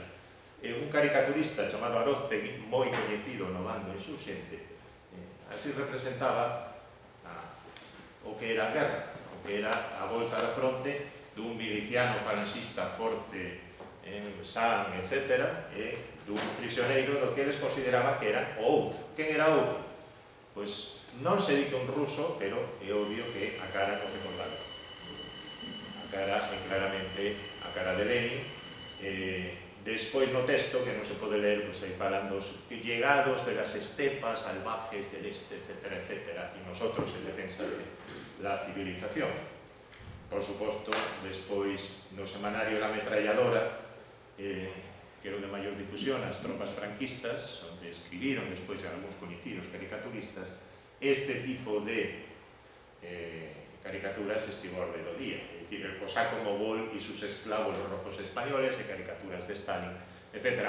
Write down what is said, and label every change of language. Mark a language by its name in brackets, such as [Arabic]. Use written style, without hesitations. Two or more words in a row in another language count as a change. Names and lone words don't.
[Galician] Un caricaturista chamado Aróztegui, moi coñecido no bando insurxente, así representaba o que era a guerra, o que era a volta da fronte dun miliciano falanxista forte, san, etc., e dun prisioneiro do que eles consideraban que era o outro. Quen era o outro? Pois non se di que un ruso, pero é obvio que a cara non recordaba. A cara é claramente a cara de Lenin. Despois no texto, que non se pode ler, pois aí falan dos [Spanish] llegados de las estepas salvajes del este, [Galician] etc., etc., e [Spanish] nosotros en defensa de la civilización. [Galician] Por suposto, despois no semanario La Ametralladora, que era o de maior difusión, as tropas franquistas, onde escribiron despois algúns coñecidos caricaturistas, este tipo de caricaturas estivo a orde do día, é dicir, [Spanish] el cosaco mogol e sus esclavos los rojos españoles, [Galician] e caricaturas de Stalin, etc.